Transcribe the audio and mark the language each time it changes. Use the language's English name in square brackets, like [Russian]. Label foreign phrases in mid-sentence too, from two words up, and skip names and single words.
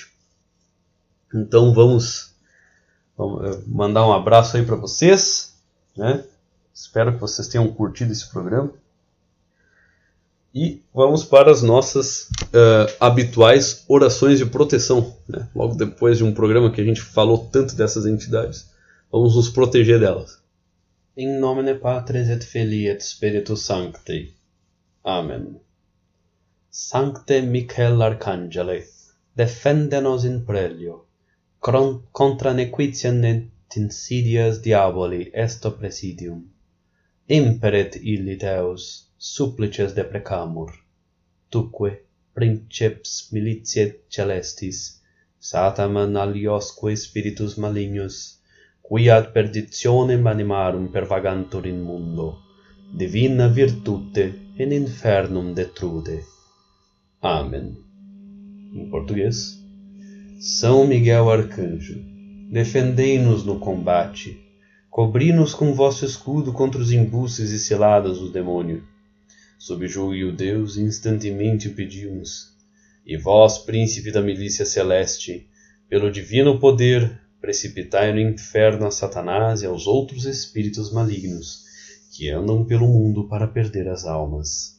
[Portuguese] Então vamos mandar um abraço aí para vocês, né? Espero que vocês tenham curtido esse programa. E vamos para as nossas habituais orações de proteção, né? Logo depois de um programa que a gente falou tanto dessas entidades, vamos nos proteger delas. [Latin] In nomine Patris et Filii et Spiritus Sancti. Amen. Sancte Michael Arcangele, defende-nos in prelio, contra nequitiam et insidias diaboli esto presidium. Imperet illi Deus, supplices deprecamur. Tuque, princeps militiae celestis, Satanan aliosque spiritus malignos, qui ad perditionem animarum pervagantur in mundo, divina virtute in infernum detrude. [Portuguese] Amém. Em português. São Miguel Arcanjo, defendei-nos no combate, cobri-nos com vosso escudo contra os embuses e ciladas do demônio. Subjugue o Deus instantemente o pedimos, e vós, príncipe da milícia celeste, pelo divino poder, precipitai no inferno a Satanás e aos outros espíritos malignos, que andam pelo mundo para perder as almas.